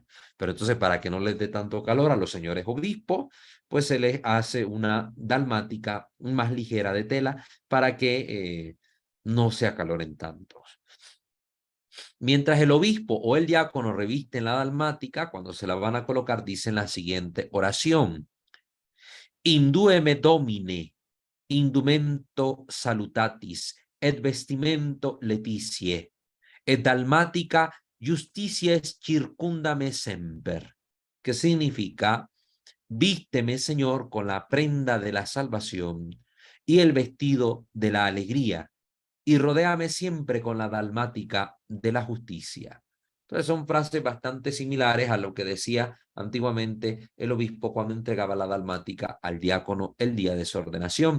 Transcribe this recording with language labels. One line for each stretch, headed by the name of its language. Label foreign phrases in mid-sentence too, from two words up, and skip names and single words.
Spanish: Pero entonces para que no les dé tanto calor a los señores obispos, pues se les hace una dalmática más ligera de tela para que no se acaloren tanto. Mientras el obispo o el diácono revisten la dalmática, cuando se la van a colocar, dicen la siguiente oración.
Latin: Indueme Domine, indumento salutatis, et vestimento letizie, et dalmática justitiae circundame semper.
Spanish: Que significa, vísteme, Señor, con la prenda de la salvación y el vestido de la alegría, y rodéame siempre con la dalmática de la justicia. Entonces son frases bastante similares a lo que decía antiguamente el obispo cuando entregaba la dalmática al diácono el día de su ordenación.